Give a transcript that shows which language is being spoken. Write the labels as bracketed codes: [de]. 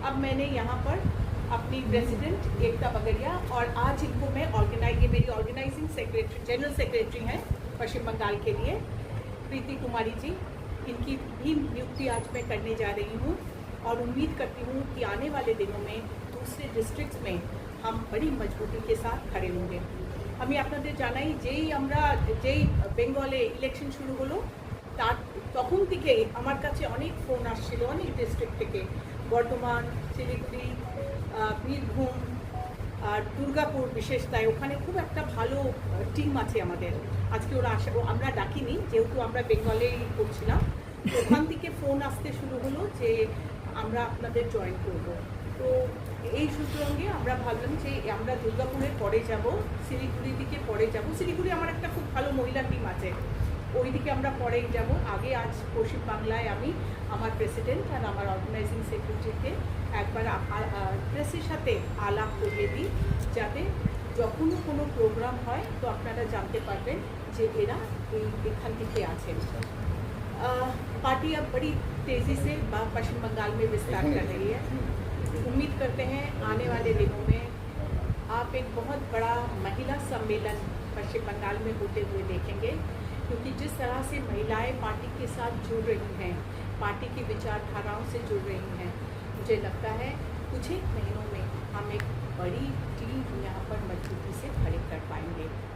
[hi] अब मैंने यहाँ पर अपनी प्रेसिडेंट एकता बगड़िया, और आज इनको मैं ये मेरी ऑर्गेनाइजिंग सेक्रेटरी, जनरल सेक्रेटरी हैं पश्चिम बंगाल के लिए, प्रीति कुमारी जी, इनकी भी नियुक्ति आज मैं करने जा रही हूँ। और उम्मीद करती हूँ कि आने वाले दिनों में दूसरे डिस्ट्रिक्ट्स में हम बड़ी मजबूती के साथ खड़े होंगे। [bn] আমি আপনাদের জানাই, যেই বেঙ্গলে ইলেকশন শুরু হলো তখন থেকে আমার কাছে অনেক ফোন আসছিল অনেক ডিস্ট্রিক্ট থেকে, বর্ধমান, শিলিগুড়ি, বীরভূম আর দুর্গাপুর বিশেষতায়, ওখানে খুব একটা ভালো টিম আছে আমাদের। আজকে ওরা আমরা ডাকিনি যেহেতু আমরা বেঙ্গলেই করছিলাম, ওখান থেকে ফোন আসতে শুরু হলো যে আমরা আপনাদের জয়েন করব। তো এই সূত্রঙ্গে আমরা ভাবলাম যে আমরা দুর্গাপুরের পরে যাব, শিলিগুড়ির দিকে পরে যাব। শিলিগুড়ি আমার একটা খুব ভালো মহিলা টিম আছে, ওই দিকে আমরা পরেই যাব। আগে আজ পশ্চিম বাংলায় আমি আমার প্রেসিডেন্ট আর আমার অর্গানাইজিং সেক্রেটারিকে একবার প্রেসের সাথে আলাপ করিয়ে দিই, যাতে যখনও কোনো প্রোগ্রাম হয় তো আপনারা জানতে পারবেন যে এরা এখান থেকে আছেন। [hi] पार्टी अब बड़ी तेज़ी से पश्चिम बंगाल में विस्तार कर रही है। उम्मीद करते हैं आने वाले दिनों में आप एक बहुत बड़ा महिला सम्मेलन पश्चिम बंगाल में होते हुए देखेंगे, क्योंकि जिस तरह से महिलाएं पार्टी के साथ जुड़ रही हैं, पार्टी की विचारधाराओं से जुड़ रही हैं, मुझे लगता है कुछ एक महीनों में हम एक बड़ी टीम यहाँ पर मजबूती से खड़े कर पाएंगे।